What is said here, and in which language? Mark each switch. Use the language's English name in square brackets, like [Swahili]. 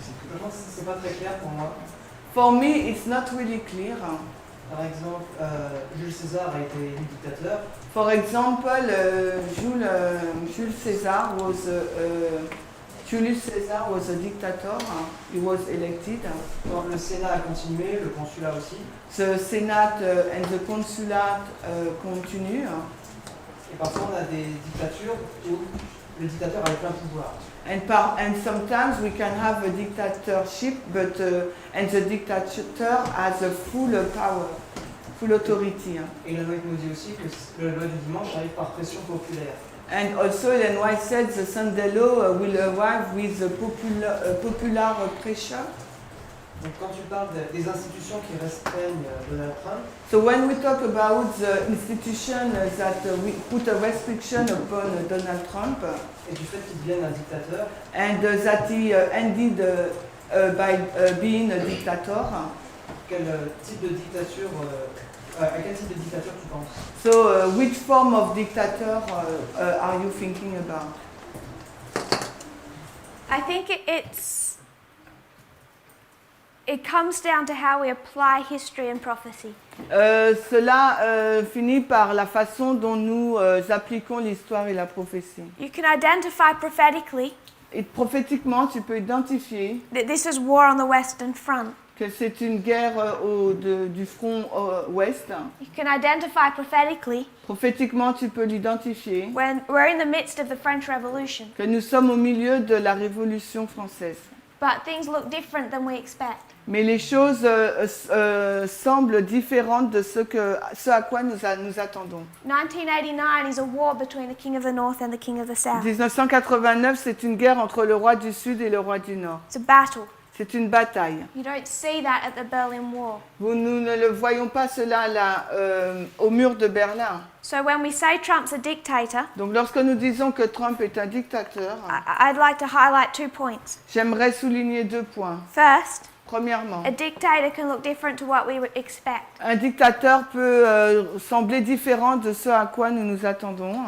[French] franchement, c'est pas très clair pour moi. [English] for me it's not really clear. [French] Par exemple, Jules César a été élu dictateur. [English] For example, Jules Caesar was Julius Caesar was a dictator. He was elected. [French] Quand le Sénat a continué, le consulat aussi. [English] The Senate and the consulat continue. [French] Et parfois, on a des dictatures où le dictateur a plein pouvoir. [English] And sometimes we can have a dictatorship, but and the dictator has a full power, full authority. [French] Et la loi nous dit aussi que la loi du dimanche arrive par pression populaire. [English] And also Ellen White said the Sunday law will arrive with the popular pressure. [French] Donc quand tu parles des institutions qui restreignent Donald Trump, [English] So when we talk about the institution that we put a restriction upon Donald Trump [French] et du fait qu'il devienne un dictateur, [English] and that he ended by being a dictator, [French] quel type de dictature, à quel type de dictature tu penses? [English] so which form of dictator are you thinking about? I think it comes down to how we apply history and prophecy. [French] Cela finit par la façon dont nous appliquons l'histoire et la prophétie. [English] You can identify prophetically [French] Et prophétiquement, tu peux identifier [English] that this is war on the Western Front. [French] que c'est une guerre du front ouest. [English] You can identify prophetically [French] Prophétiquement, tu peux l'identifier [English] when we're in the midst of the French Revolution, [French] que nous sommes au milieu de la Révolution française. [English] but things look different than we expect. [French] Mais les choses semblent différentes de ce à quoi nous attendons. [English] 1989 is a war between the King of the North and the King of the South. [French] 1989, c'est une guerre entre le roi du Sud et le roi du Nord. [English] It's a battle. [French] C'est une bataille. [English] You don't see that at the Berlin Wall. [French] Nous ne le voyons pas cela là, au mur de Berlin. [English] So when we say Trump's a dictator, [French] Donc lorsque nous disons que Trump est un dictateur, [English] I'd like to highlight 2 points. [French] j'aimerais souligner 2 points. [English] First, [French] Premièrement, [English] a dictator can look different to what we would expect. [French] un dictateur peut sembler différent de ce à quoi nous nous attendons.